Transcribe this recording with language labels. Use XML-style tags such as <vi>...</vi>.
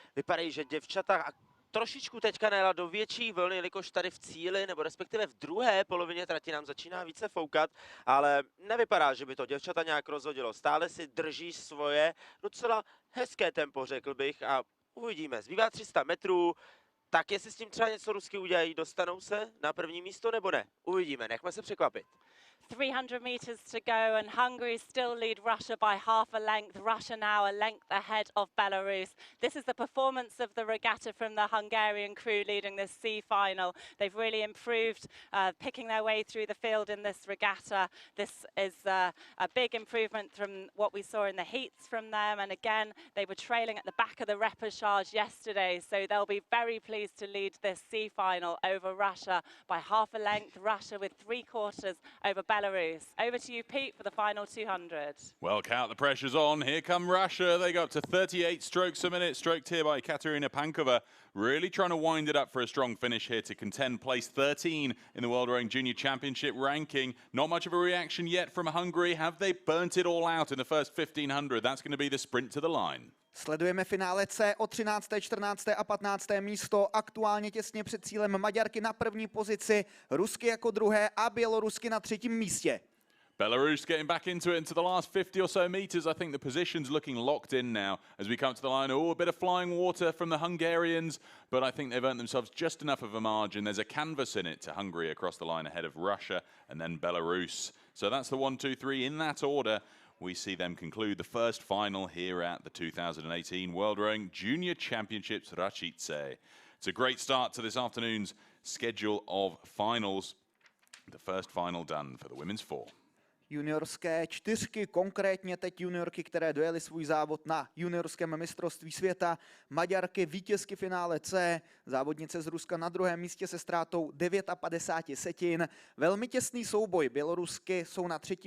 <cs>Vypadají, že děvčata trošičku teďka najela do větší vlny, jelikož tady v cíli, nebo respektive v druhé polovině trati nám začíná více foukat, ale nevypadá, že by to děvčata nějak rozhodilo. Stále si drží svoje docela hezké tempo, řekl bych, a uvidíme. Zbývá 300 metrů, tak jestli s tím třeba něco Rusky udělají, dostanou se na první místo nebo ne? Uvidíme, nechme se překvapit.</cs> <en>300 metres to go, and Hungary still lead Russia by half a length. Russia now a length ahead of Belarus. This is the performance of the regatta from the Hungarian crew leading this C final. They've really improved, picking their way through the field in this regatta. This is a big improvement from what we saw in the heats from them. And again, they were trailing at the back of the repechage yesterday, so they'll be very pleased to lead this C final over Russia by half a length. Russia with 3/4 over Belarus. Over to you, Pete, for the final 200. Well, Kat, the pressure's on. Here come Russia. They go up to 38 strokes a minute, stroked here by Katerina Pankova. Really trying to wind it up for a strong finish here to contend place 13 in the World Rowing Junior Championship ranking. Not much of a reaction yet from Hungary. Have they burnt it all out in the first 1500? That's going to be the sprint to the line.</en> <cs>Sledujeme finále C o 13., 14. a 15. místo. Aktuálně těsně před cílem Maďarky na první pozici, Rusky jako druhé a Bělorusky na 3. místě.</cs> <en>Belarus getting back into it into the last 50 or so meters. I think the position's looking locked in now as we come to the line. Oh, a bit of flying water from the Hungarians, but I think they've earned themselves just enough of a margin. There's a canvas in it to Hungary across the line ahead of Russia and then Belarus. So that's the 1, 2, 3 in that order. We see them conclude the first final here at the 2018 World Rowing Junior Championships Račice. It's a great start to this afternoon's schedule of finals. The first final done for the women's 4.</en> <cs>Juniorské 4, konkrétně teď juniorky, které dojeli svůj závod na juniorském mistrovství světa. Maďarky vítězky finále C, závodnice z Ruska na 2. místě se ztrátou 59 setin. Velmi těsný souboj, Bělorusky jsou na 3.</cs>